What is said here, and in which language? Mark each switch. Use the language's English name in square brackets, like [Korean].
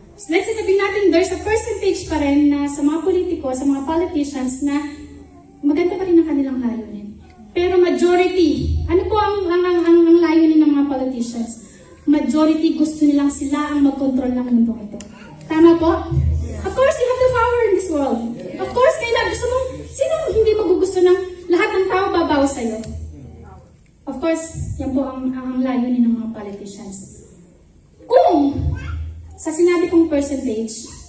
[English] Let's say [Filipino] sabihin natin, [English] there's a percentage [Filipino] pa rin na sa mga politiko, sa mga politicians na maganda pa rin ang kanilang layunin. Pero majority, ano po ang layunin ng mga politicians? Majority gusto nilang sila ang mag-control ng mundo ito. Tama po? [English] Of course, you have the power in this world. [Filipino] Of course, kailangan gusto mong, sino hindi magugusto ng lahat ng tao babaw sa'yo? Of course, yan po ang layunin ng mga politicians. Kung sa sinabi kong percentage,